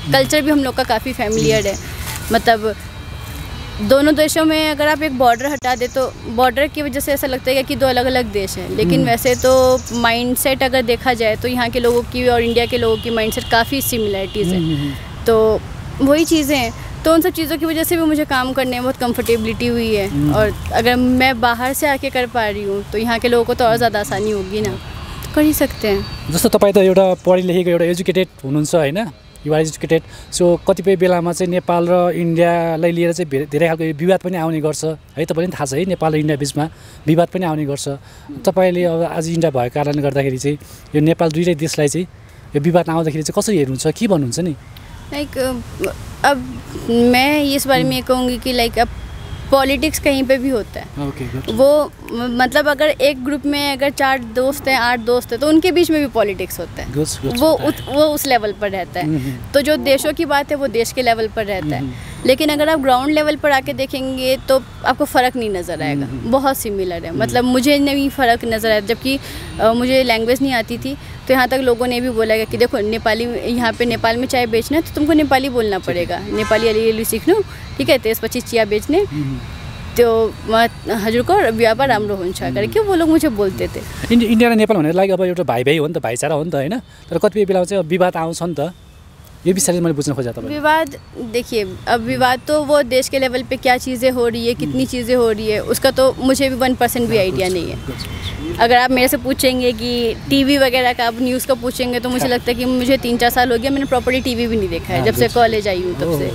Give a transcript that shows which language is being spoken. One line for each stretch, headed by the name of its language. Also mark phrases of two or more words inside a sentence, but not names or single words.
Hindi: कल्चर भी हम लोग का काफ़ी फैमिलियर है, मतलब दोनों देशों में अगर आप एक बॉर्डर हटा दे तो बॉर्डर की वजह से ऐसा लगता है कि दो अलग अलग देश हैं, लेकिन वैसे तो माइंडसेट अगर देखा जाए तो यहाँ के लोगों की और इंडिया के लोगों की माइंडसेट काफ़ी सिमिलरिटीज़ हैं। तो वही चीज़ें हैं, तो उन सब चीज़ों की वजह से भी मुझे काम करने में बहुत कंफर्टेबिलिटी हुई है। और अगर मैं बाहर से आके कर पा रही हूँ तो यहाँ के लोगों को तो और ज़्यादा आसानी होगी ना, तो कर ही सकते हैं।
Nepali: जस्तो तपाईँ त एउटा पढे लेखेको एउटा एजुकेटेड हुनुहुन्छ होइन,
English: you are educated,
Nepali: सो कतिपय बेलामा चाहिँ नेपाल र इन्डियालाई लिएर चाहिँ धेरै खालको विवाद पनि आउने गर्छ है, तपाईँलाई पनि थाहा छ है, नेपाल र इन्डिया बिचमा विवाद पनि आउने गर्छ। तपाईँले अब आज इन्डिया भएको कारणले गर्दाखेरि चाहिँ यो नेपाल दुईटै देशलाई चाहिँ यो विवाद आउँदाखेरि चाहिँ कसरी हेर्नुहुन्छ, के भन्नुहुन्छ नि?
Hindi: लाइक अब मैं इस बारे में ये कहूँगी कि लाइक अब पॉलिटिक्स कहीं पे भी होता है, वो मतलब अगर एक ग्रुप में अगर 4 दोस्त हैं, 8 दोस्त हैं, तो उनके बीच में भी पॉलिटिक्स होता है, वो उस लेवल पर रहता है। तो जो देशों की बात है वो देश के लेवल पर रहता है, लेकिन अगर आप
English: ground level
Hindi: पर आके देखेंगे तो आपको फ़र्क नहीं नज़र आएगा, बहुत सिमिलर है। मतलब मुझे नहीं फ़र्क नज़र आया, जबकि मुझे लैंग्वेज नहीं आती थी, तो यहाँ तक लोगों ने भी बोला कि देखो नेपाली, यहाँ पे नेपाल में चाय बेचना है तो तुमको नेपाली बोलना पड़ेगा,
Nepali: नेपाली अलिअलि सिक्नु, ठीक है, त्यसपछि चिया बेच्ने, त्यो हजुरको व्यापार राम्रो हुन्छ
Hindi: करके वो लोग मुझे बोलते थे।
Nepali: इन्डिया र नेपाल भनेर लाइक अब एउटा भाइ भाइ हो नि त, भाइचारा हो नि त होइन, तर कतिपय बेला चाहिँ विवाद आउँछ नि त,
Hindi: ये भी सारी मैंने पूछना खोजा था। विवाद देखिए, अब विवाद तो वो देश के लेवल पे क्या चीज़ें हो रही है, कितनी चीज़ें हो रही है, उसका तो मुझे भी 1% भी आइडिया नहीं है। अगर आप मेरे से पूछेंगे कि टीवी वगैरह का, आप न्यूज़ का पूछेंगे तो मुझे लगता है कि मुझे 3-4 साल हो गया, मैंने प्रॉपर्ली टीवी भी नहीं देखा है जब से कॉलेज आई हूँ तब से।